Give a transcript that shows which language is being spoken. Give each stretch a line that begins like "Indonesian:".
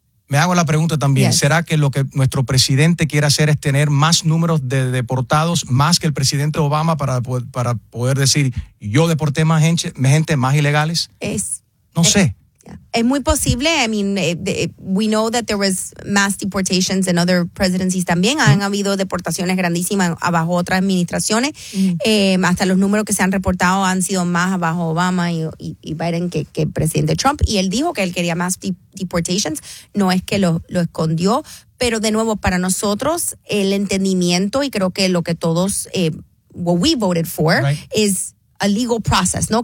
Spanish: Me hago la pregunta también, ¿será que lo que nuestro presidente quiere hacer es tener más números de deportados, más que el presidente Obama, para poder decir, yo deporté más gente, más ilegales? No sé. Es muy posible.
English: I mean, we know that there was mass deportations in other presidencies
Spanish: también. Han habido deportaciones grandísimas bajo otras administraciones. Hasta los números que se han reportado han sido más bajo Obama y Biden que presidente Trump. Y él dijo que él quería más deportations. No es que lo escondió. Pero de nuevo, para nosotros, el entendimiento, y creo que lo que todos,
English: what we voted for,
Spanish: es
English: a legal process,
Spanish: ¿no?